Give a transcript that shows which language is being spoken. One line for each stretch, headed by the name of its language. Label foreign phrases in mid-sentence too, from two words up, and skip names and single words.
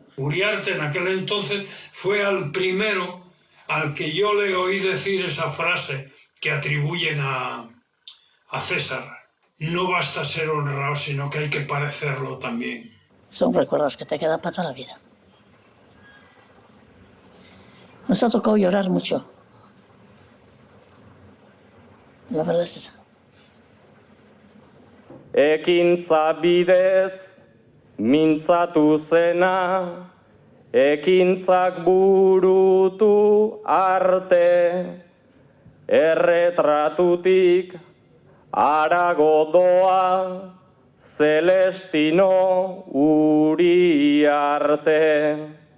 Spanish: Uriarte en aquel entonces fue al primero al que yo le oí decir esa frase que atribuyen a César. No basta ser honrado, sino que hay que parecerlo también. Son recuerdos que te quedan para toda la vida. Nos ha tocado llorar mucho. La verdad es esa.
Basque: Ekintza bidez mintzatu zena, ekintzak burutu arte, erretratutik harago doa Celestino Uriarte.